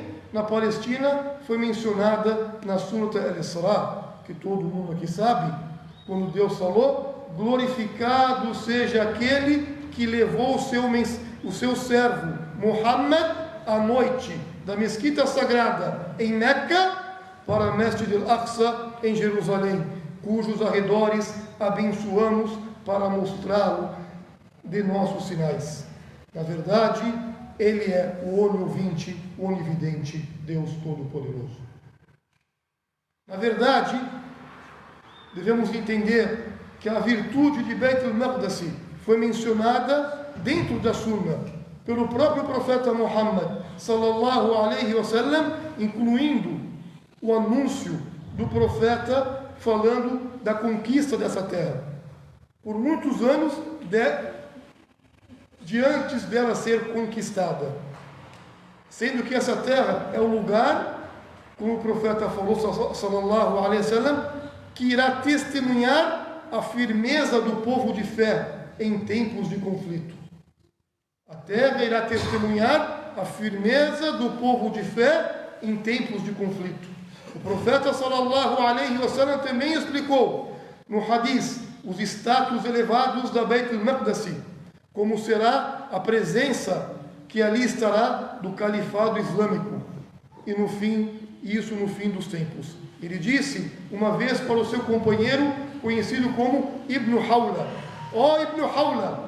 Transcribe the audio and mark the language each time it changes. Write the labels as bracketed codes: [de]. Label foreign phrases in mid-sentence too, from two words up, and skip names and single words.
[pt] na Palestina, foi mencionada na Surah Al-Isra, que todo mundo aqui sabe, quando Deus falou: glorificado seja aquele que levou o seu servo Muhammad à noite da mesquita sagrada em Meca para Masjid al-Aqsa em Jerusalém, cujos arredores abençoamos para mostrá-lo de nossos sinais. Na verdade, ele é o onisciente, o onividente, Deus Todo-Poderoso. Na verdade, devemos entender que a virtude de Beit el-Maqdis foi mencionada dentro da Sunna pelo próprio profeta Muhammad [ar] صلى الله عليه وسلم, [pt] incluindo o anúncio do profeta falando da conquista dessa terra. Por muitos anos de antes dela ser conquistada, sendo que essa terra é o lugar, como o profeta falou [ar] صلى الله عليه وسلم, [pt] que irá testemunhar a firmeza do povo de fé em tempos de conflito. A terra irá testemunhar a firmeza do povo de fé em tempos de conflito. O profeta [ar] صلى الله عليه وسلم [pt] também explicou no hadith os status elevados da Beit el-Maqdis, como será a presença que ali estará do califado islâmico e no fim dos tempos. Ele disse uma vez para o seu companheiro, conhecido como Ibn Hawla: ó Ibn Hawla,